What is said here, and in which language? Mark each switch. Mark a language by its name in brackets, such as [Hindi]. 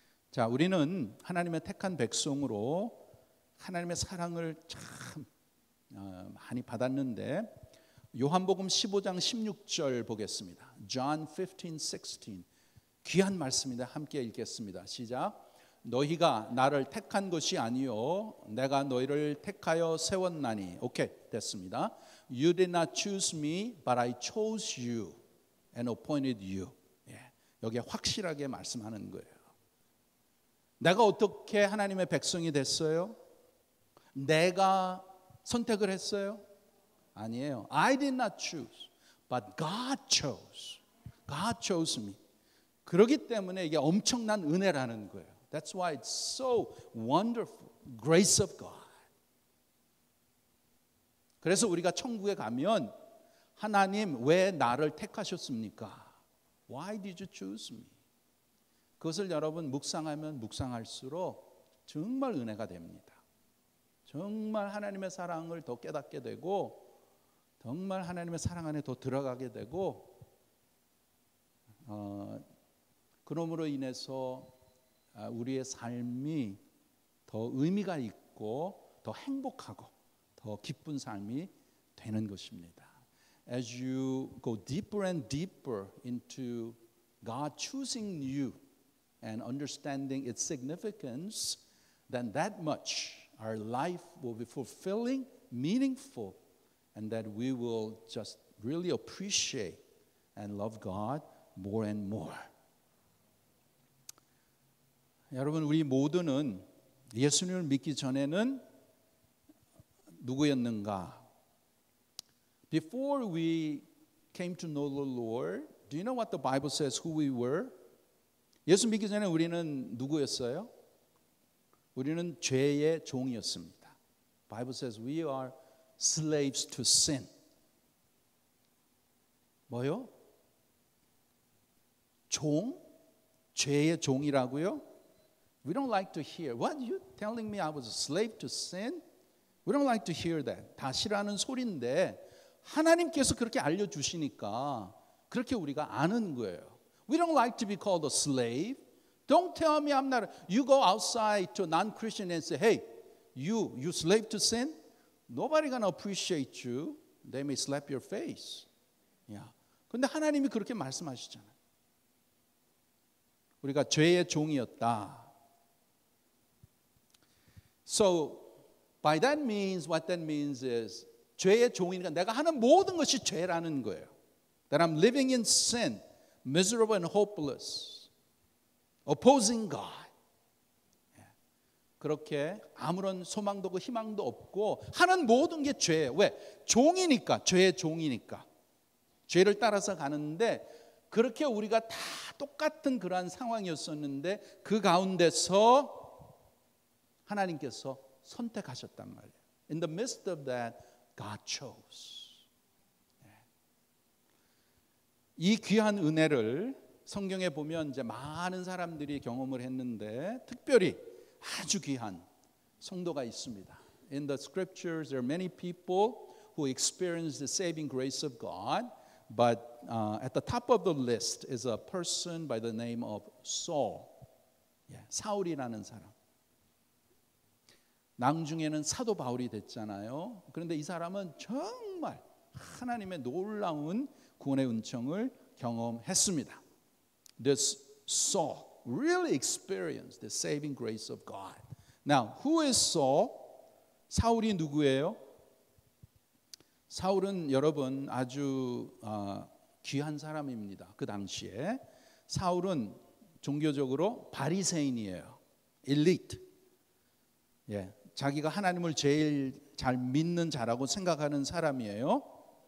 [Korean] 자, 우리는 하나님의 택한 백성으로 하나님의 사랑을 참 많이 받았는데 요한복음 15장 16절 보겠습니다. John 15:16 귀한 말씀입니다. 함께 읽겠습니다. 시작. 너희가 나를 택한 것이 아니요 내가 너희를 택하여 세웠나니. 오케이, 됐습니다. [English] You did not choose me, but I chose you and appointed you. [Korean] 여기에 확실하게 말씀하는 거예요. 내가 어떻게 하나님의 백성이 됐어요? 내가 선택을 했어요? 아니에요. [English] I did not choose, but God chose. God chose me. [Korean] 그렇기 때문에 이게 엄청난 은혜라는 거예요. [English] That's why it's so wonderful. Grace of God. [Korean] 그래서 우리가 천국에 가면 하나님 왜 나를 택하셨습니까? [English] Why did you choose me? [Korean] 그것을 여러분 묵상하면 묵상할수록 정말 은혜가 됩니다. 정말 하나님의 사랑을 더 깨닫게 되고 정말 하나님의 사랑 안에 더 들어가게 되고 그러므로 인해서 우리의 삶이 더 의미가 있고 더 행복하고 더 기쁜 삶이 되는 것입니다. [English] As you go deeper and deeper into God choosing you and understanding its significance, then that much our life will be fulfilling, meaningful, and that we will just really appreciate and love God more and more. [Korean] 여러분, 우리 모두는 예수님을 믿기 전에는 누구였는가? [English] Before we came to know the Lord, do you know what the Bible says who we were? [Korean] 예수 믿기 전에 우리는 누구였어요? 우리는 죄의 종이었습니다. [English] Bible says we are slaves to sin. [Korean] 뭐요? 종? 죄의 종이라고요? [English] We don't like to hear. What? You telling me I was a slave to sin? We don't like to hear that. [Korean] 다 싫어하는 소리인데 하나님께서 그렇게 알려주시니까 그렇게 우리가 아는 거예요. [English] We don't like to be called a slave. Don't tell me I'm not. You go outside to a non-Christian and say, hey, you slave to sin? Nobody gonna appreciate you. They may slap your face. Yeah. [Korean] 근데 하나님이 그렇게 말씀하시잖아요. 우리가 죄의 종이었다. [English] So by that means, what that means is [Korean] 죄의 종이니까 내가 하는 모든 것이 죄라는 거예요. [English] That I'm living in sin, miserable and hopeless, opposing God. [Korean] 그렇게 아무런 소망도 없고 희망도 없고 하는 모든 게 죄예요. 왜? 종이니까, 죄의 종이니까. 죄를 따라서 가는데 그렇게 우리가 다 똑같은 그러한 상황이었었는데 그 가운데서 하나님께서 선택하셨단 말이에요. [English] In the midst of that, God chose. [Korean] 이 귀한 은혜를 성경에 보면 이제 많은 사람들이 경험을 했는데 특별히 아주 귀한 성도가 있습니다. [English] In the scriptures, there are many people who experience the saving grace of God, but at the top of the list is a person by the name of Saul. [Korean] 사울이라는 사람. 나중에는 사도 바울이 됐잖아요. 그런데 이 사람은 정말 하나님의 놀라운 구원의 은총을 경험했습니다. [English] This Saul really experienced the saving grace of God. Now, who is Saul? [Korean] 사울이 누구예요? 사울은 여러분 아주 귀한 사람입니다. 그 당시에 사울은 종교적으로 바리새인이에요. 엘리트. 자기가 하나님을 제일 잘 믿는 자라고 생각하는 사람이에요.